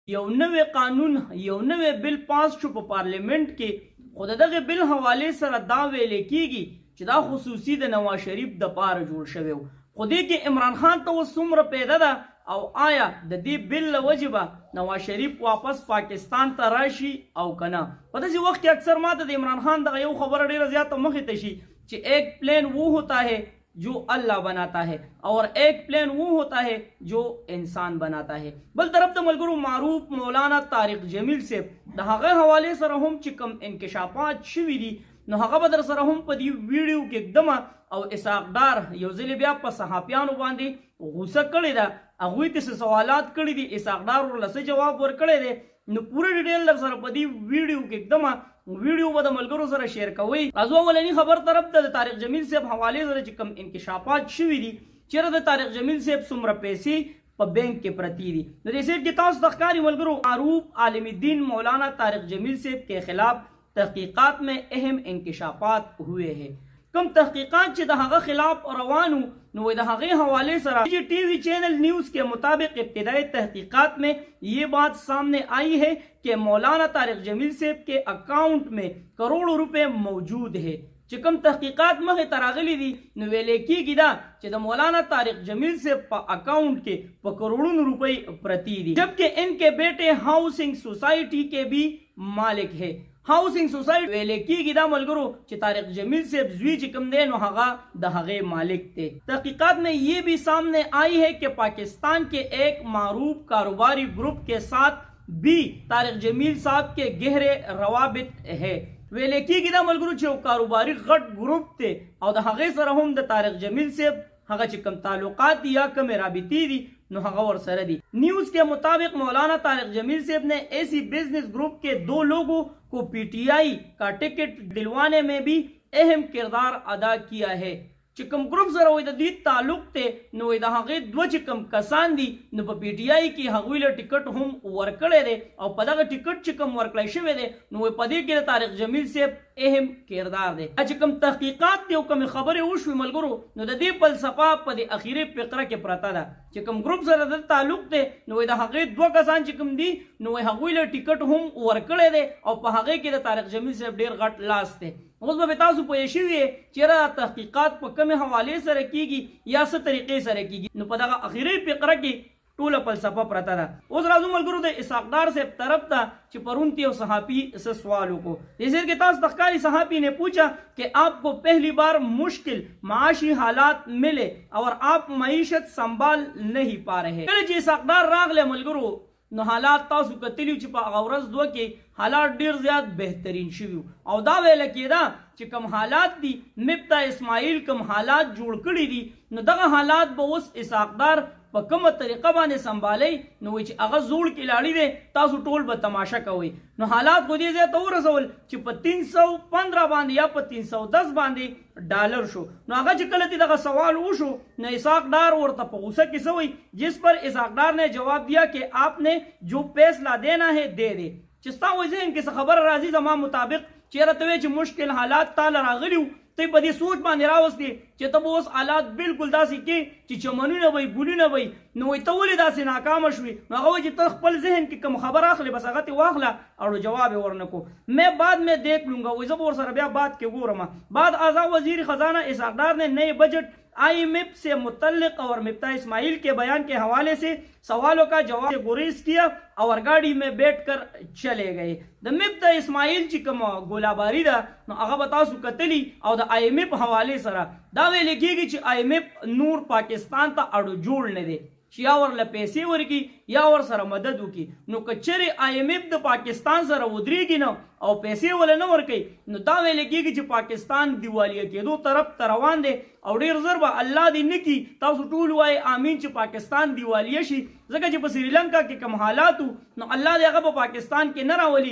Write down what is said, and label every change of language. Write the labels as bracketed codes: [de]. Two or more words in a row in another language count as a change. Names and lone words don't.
[ps] یو نوې قانون یو نوې بل پاس شو په پارلیمنت کې، خو د دغه بل حوالې سره دا ویل کېږي چې دا خصوصي د نواز شریف د پاره جوړ شوی و، خو دې کې عمران خان ته اوس څومره پیدا ده او آیا د دې بل له وجې به نواز شریف واپس پاکستان ته راشي او که نه. په داسې وخت کې اکثر ماته د عمران خان دغه یو خبره ډېره زیاته مخې ته شي چې [ur] ایک پلین وہ ہوتا ہے جو اللہ بناتا ہے اور ایک پلین وہ ہوتا ہے جو انسان بناتا ہے. [ps] بل طرف ته ملګرو معروف مولانا طارق جمیل صاحب د هغه حوالې سره هم چې کوم انکشافات شوي دي نو هغه به در سره هم په دې ویډیو کې اقدمه او اسحاق ډار یو ځل بیا په صحافیانو باندې غوسه کړې ده، هغوی ته څه سوالات کړي دي، اسحاق ډار ورله څه جواب ورکړی دی، نو پوره ډیټیل در سره په دې ویډیو کې اقدمه ویډیو به د ملګرو سره شیر کوئ. راځو اولني خبر طرف ته د طارق جمیل صاحب حوالې سره چې کوم انکشافات شوي دي چېرې د طارق جمیل صاحب څومره پیسې په بینک کې پرتی دي. د دې سیټ کې تاسو د ښکاري ملګرو معروف عالم الدین مولانا طارق جمیل صاحب [ur] کے خلاف تحقیقات میں اہم انکشافات ہوئے ہیں. [ps] کم تحقیقات چې د هغه خلاف روانو نو د هغه حوالې سره [ur] ٹی وی چینل نیوز کے مطابق ابتدائی تحقیقات میں یہ بات سامنے آئی ہے کہ مولانا طارق جمیل صاحب کے اکاؤنٹ میں کروڑوں روپے موجود ہے. [ps] چې کوم تحقیقات مخې ته راغلي دي نو ویلې کېږي دا چې د مولانا طارق جمیل صاحب په اکاؤنٹ کې په کروڑوں روپے پرتی دي، [ur] جبکہ ان کے بیٹے ہاؤسنگ سوسائٹی کے بھی مالک ہے. [ps] هاوسنگ سوسائټي ویلې کېږي دا ملګرو چې طارق جمیل صاحب زوی چې کوم دی نو هغه د هغې مالک دی. [ur] تحقیقات میں یہ بھی سامنے آئی ہے کہ پاکستان کے ایک معروف کاروباری گروپ کے ساتھ بھی طارق جمیل صاحب کے گہرے روابط ہے. [ps] ویلې کېږي دا ملګرو چې یو کاروباري غټ گروپ دی او د هغې سره هم د طارق جمیل صاحب هغه چې کوم تعلقات دي یا کومې رابطې دي نو هغه ورسره دي. [ur] نیوز کے مطابق مولانا طارق جمیل صاحب نے ایسی بزنس گروپ کے 2 لوگوں کو پی ٹی آئی کا ٹکٹ دلوانے میں بھی اہم کردار ادا کیا ہے. [ps] چې کوم ګروپ سره وایي د دې تعلق ته نو د هغې 2 چې کوم کسان دي نو په پی ټي آئی کې هغوی له ټکټ هم ورکړی دی او په دغه ټکټ چې کوم ورکړی شوی دی نو په دې کې د طارق جمیل صاحب اهم کردار دی. چې کوم تحقیقات دي او کومې خبرې وشوي ملګرو نو د دې فلسفه په دې اخیری فقره کې پرته ده چې کوم ګروپ سره د تعلق دی نو د هغې 2 کسان چې کوم دي نو هغوی له ټکټ هم ورکړی دی او په هغې کې د طارق جمیل صاحب ډېر غټ لاس دی. اوس به تاسو پوه شوي چېرې تحقیقات په کومې حوالې سره کېږي یا څه طریقې سره کېږي نو په دغه اخیری فقره کې ټوله فلسفه پرته ده. اوس راځو ملګرو د اسحاق ډار صاحب طرف ته چې پرون یو صحافی سے سوال وکړو. [ur] اس کے تاس تخکاری صحافی نے پوچھا کہ آپ کو پہلی بار مشکل معاشی حالات ملے اور آپ معیشت سنبھال نہیں پا رہے. [ps] کله چې اسحاق ډار راغله ملګرو نو حالات تاسو کتلی چې په هغه ورځ 2 کې حالات ډیر زیات بهترین شوي او دا ویل کېده چې کوم حالات دي مفتا اسماعیل کوم حالات جوړ کړي دي نو دغه حالات به اوس اسحاق ډار په کومه طریقه باندې سنبھالئ نو وایي چې هغه زوړ کلاړي دی تاسو ټول به تماشا کوئ. نو حالات خو دې ځای ته ورسول چې په 315 باندې یا په 310 باندې ډالر شو. نو هغه چې کله دغه سوال وشو نو اسحاق ډار ورته په غوسه کې څه وایي [ur] جس پر اسحاق ډار نے جواب دیا کہ آپ نے جو فیصلہ دینا ہے دے دے. [ps] چې ستا وایي ذهن کې څه خبره راځي زما مطابق چېرې ته وایې چې مشکل حالات تاله راغلي وو ته په دې سوچ باندې راوستې چې ته به اوس حالات بالکل داسې کې چې چمنونه وي ګلونه وي نو وایي ته ولې داسې ناکامه شوې نو هغه وایي چې ته خپل ذهن کې کوم خبر اخلې بس هغه ته واخله او جواب یې ورنه کو. [ur] میں بعد میں دیکھ لوں گا [ps] وایي زه به ورسره بیا بعد کې ګورم. [ur] بعد اعضا وزیر خزانہ اسحاق ڈار نے نئے بجٹ آئی ایم ایف سے متعلق اور مفتا اسماعیل کے بیان کے حوالے سے سوالوں کا جواب گریز کیا اور گاڑی میں بیٹھ کر چلے گئے. [ps] د مفتا اسماعیل چې کوم ګولاباري ده نو هغه به تاسو کتلی او د آئی ایم ایف حوالې سره دا ویل کېږي چې آئی ایم ایف نور پاکستان ته اړو جوړ نه دی چې یا ورله پیسې ورکړي یا ورسره مدد وکړي. نو که چېرې آئی ایم ایف د پاکستان سره ودرېږي نه او پیسې وله نه ورکوي نو دا ویل کېږي چې پاکستان دیوالیه کېدو طرف ته روان دی او ډېر زر به الله دې نه کړي تاسو ټول وایئ امین چې پاکستان دیوالیه شي ځکه چې په سریلنکا کې کوم حالات نو الله دې هغه په پاکستان کې نه راولي.